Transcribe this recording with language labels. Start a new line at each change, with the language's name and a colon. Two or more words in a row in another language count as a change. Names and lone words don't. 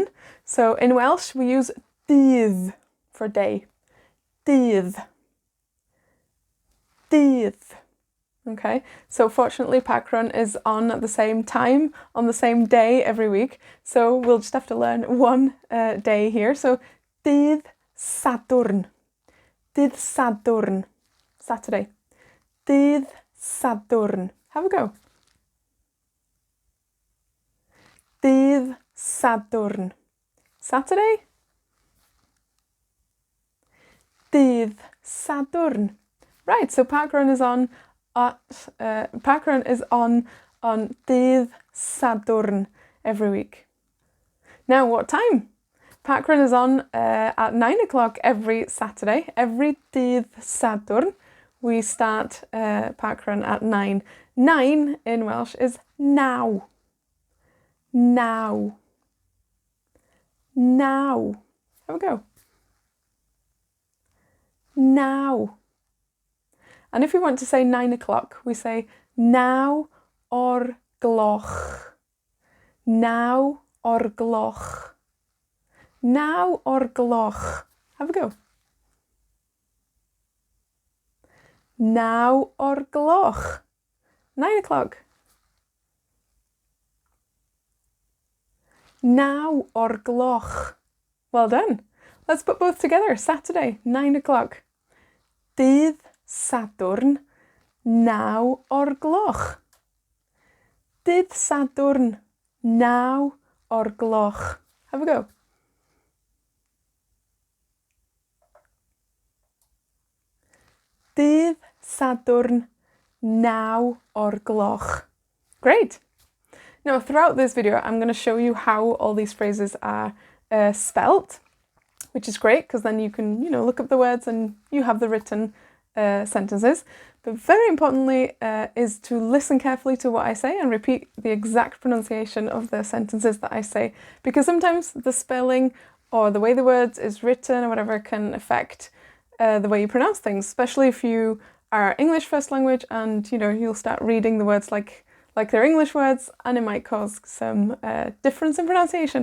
English: So in Welsh we use dydd for day.
Welsh: Dydd. Dydd.
English: Okay, so fortunately Parkrun is on at the same time, on the same day every week. So we'll just have to learn one day here.
Welsh: So dydd Sadwrn. Dydd Sadwrn. Saturday. Dydd Sadwrn.
English: Have a go.
Welsh: Dydd Sadwrn. Saturday. Dydd Sadwrn.
English: Right, so Parkrun is on
Welsh: dydd Sadwrn
English: every week. Now, what time? Parkrun is on at 9 o'clock every Saturday. Every
Welsh: dydd Sadwrn,
English: we start Parkrun at 9. 9 in Welsh is now. Now. Now. Have a go. Now. And if we want to say 9 o'clock, we say
Welsh: naw o'r gloch. Naw o'r gloch. Naw o'r gloch.
English: Have a go.
Welsh: Naw o'r gloch.
English: 9 o'clock.
Welsh: Naw o'r gloch.
English: Well done. Let's put both together. Saturday, 9 o'clock.
Welsh: Dydd Sadwrn, naw o'r gloch. Dydd Sadwrn, naw o'r gloch. Have a go. Dydd Sadwrn, naw o'r gloch.
English: Great. Now, throughout this video, I'm going to show you how all these phrases are spelt, which is great because then you can, look up the words and you have the written sentences. But very importantly is to listen carefully to what I say and repeat the exact pronunciation of the sentences that I say, because sometimes the spelling or the way the words is written or whatever can affect the way you pronounce things, especially if you are English first language and, you'll start reading the words like they're English words, and it might cause some difference in pronunciation.